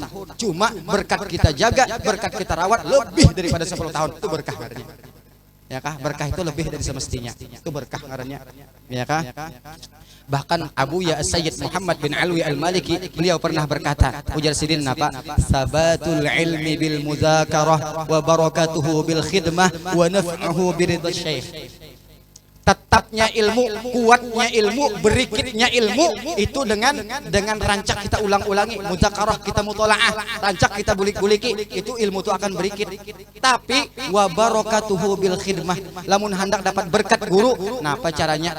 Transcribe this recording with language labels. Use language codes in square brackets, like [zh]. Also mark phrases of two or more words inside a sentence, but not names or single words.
[bjn] Cuma berkat kita jaga, berkat kita rawat lebih daripada 10 tahun, itu berkah ngarannya. Ya kah? Berkah itu lebih dari semestinya, itu berkah ngarannya. Ya kah? Bahkan Abu Ya Sayyid Muhammad bin Alwi Al-Maliki, beliau pernah berkata, ujar sidin apa? [ar] ثبات العلم بالمذاكرة وبركته بالخدمة ونفعه برضا الشيخ. [bjn] Tetapnya ilmu, kuatnya ilmu, berikitnya ilmu itu dengan rancak kita ulang-ulangi, mudzakarah kita mutolaah, rancak kita bulik-buliki, itu ilmu itu akan berikit. Tapi [ar] وبركته بالخدمة, [bjn] lamun hendak dapat berkat guru, nah apa caranya?